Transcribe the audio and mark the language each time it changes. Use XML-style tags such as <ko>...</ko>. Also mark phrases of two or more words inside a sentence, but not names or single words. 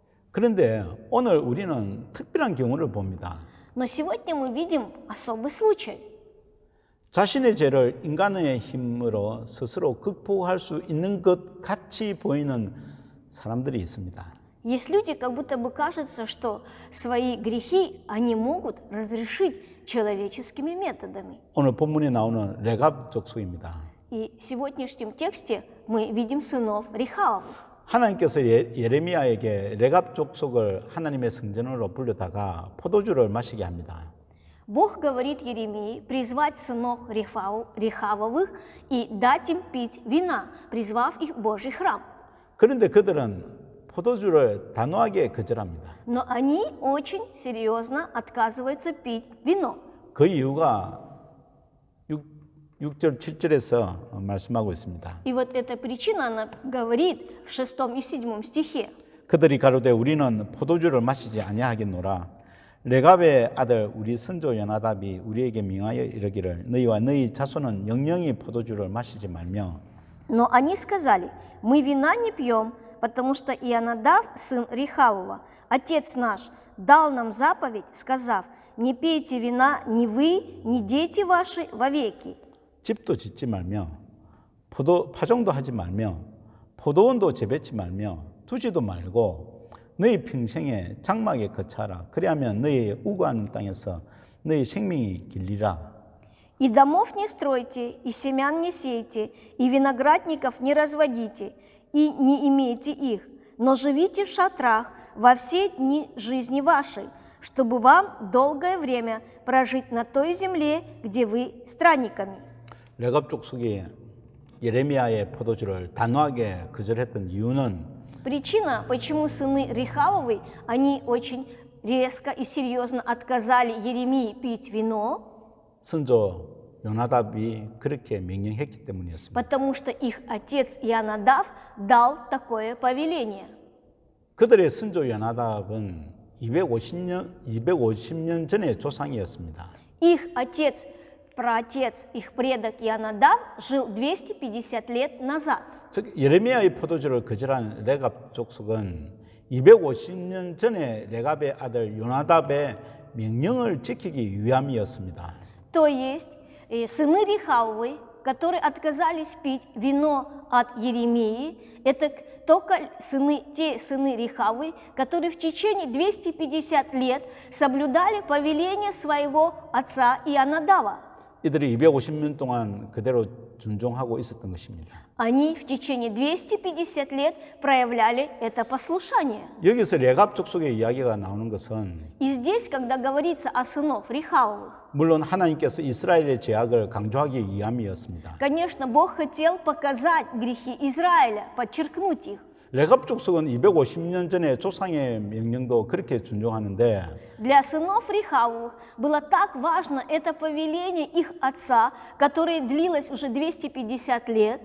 <ko>그런데 오늘 우리는 특별한 경우를 봅니다.</ko> <ru>Но сегодня мы видим особый случай.</ru> <ko>자신의 죄를 인간의 힘으로 스스로 극복할 수 있는 것 같이 보이는 사람들이 있습니다.</ko> <ru>Есть люди, как будто бы кажется, что свои грехи они могут разрешить человеческими методами.</ru> <ko>오늘 본문에 나오는 레갑 족속입니다.</ko> <ru>И в сегодняшнем тексте мы видим сынов Рехавовых.</ru> <ko>하나님께서 예레미야에게 레갑 족속을 하나님의 성전으로 불러다가 포도주를 마시게 합니다.</ko> <ru>Бог говорит Еремии призвать сынов Рехавовых и дать им пить вина, призвав их в Божий храм.</ru> <ko>그런데 그들은 포도주를 단호하게 거절합니다.</ko> <ru>Но они очень серьезно отказываются пить вино.</ru> <ko>그 이유가 6절, 7절에서 말씀하고 있습니다.</ko> <ru>И вот эта причина, она говорит в 6 и 7 стихе.</ru> <ko>그들이 가로되 우리는 포도주를 마시지 아니하겠노라. 레갑의 아들 우리 선조 요나답이 우리에게 명하여 이르기를 너희와 너희 자손은 영영이 포도주를 마시지 말며.</ko> <ru>Но они сказали: мы вина не пьем, потому что Ионадав, сын Рехавова, отец наш, дал нам заповедь, сказав: не пейте вина ни вы, ни дети ваши вовеки.</ru> <ko>집도 짓지 말며 파종도 하지 말며 포도원도 재배치 말며 두지도 말고 너희 평생에 장막에 거처하라. 그리하면 너희 우거하는 땅에서 너희 생명이 길리라.</ko> <ru>И домов не стройте, и семян не сейте, и виноградников не разводите, и не имейте их, но живите в шатрах во все дни жизни вашей, чтобы вам долгое время прожить на той земле, где вы странниками.</ru> <ko>레갑 족속이 예레미야의 포도주를 단호하게 거절했던 이유는</ko> <ru>Причина, почему сыны Рехавовы, они очень резко и серьезно отказали Еремии пить вино,</ru> <ko>선조 요나답이 그렇게 명령했기 때문이었습니다.</ko> <ru>потому что их отец Ионадав дал такое повеление.</ru> <ko>그들의 선조 요나답은 250년 전의 조상이었습니다.</ko> <ru>Их отец, праотец, их предок Ионадав жил 250 лет назад.</ru> <ko>즉 예레미야의 포도주를 거절한 레갑 족속은 250년 전에 레갑의 아들 요나답의 명령을 지키기 위함이었습니다.</ko> <ru>То есть сыны Рехавовы, которые отказались пить вино от Еремии, это только те сыны Рехавы, которые в течение 250 лет соблюдали повеление своего отца Ионадава.</ru> <ko>이들이 250년 동안 그대로 순종하고 있었던 것입니다.</ko> <ru>Они в течение 250 лет проявляли это послушание.</ru> <ko>여기서 레갑 족속의 이야기가 나오는 것은</ko> <ru>И здесь, когда говорится о сынов Рехавовых,</ru> <ko>물론 하나님께서 이스라엘의 죄악을 강조하기 위함이었습니다.</ko> <ru>конечно, Бог хотел показать грехи Израиля, подчеркнуть их.</ru> <ko>레갑 족속은 250년 전에 조상의 명령도 그렇게 순종하는데</ko> <ru>Для сынов Рехавовых было так важно это повеление их отца, которое длилось уже 250 лет.</ru>